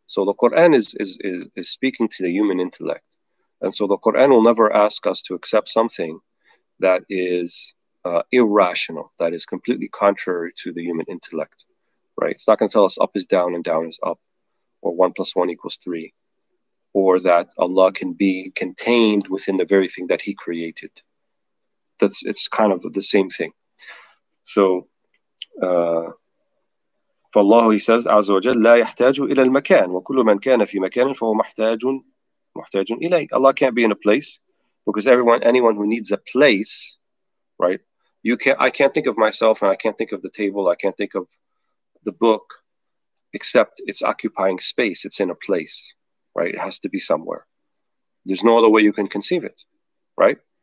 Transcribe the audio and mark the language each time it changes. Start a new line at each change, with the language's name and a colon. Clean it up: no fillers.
English: So the Quran is speaking to the human intellect. And so the Quran will never ask us to accept something that is irrational, that is completely contrary to the human intellect. Right? It's not going to tell us up is down and down is up, or 1 + 1 = 3, or that Allah can be contained within the very thing that He created. It's kind of the same thing.
Arabic: So, فالله,
English: he says,
Arabic: عز وجل, لا يحتاج إلى المكان وكل من كان في مكان فهو محتاج إليه.
English: Allah can't be in a place, because anyone who needs a place, right? I can't think of myself, and I can't think of the table, I can't think of the book, except it's occupying space. It's in a place, right? It has to be somewhere. There's no other way you can conceive it, right?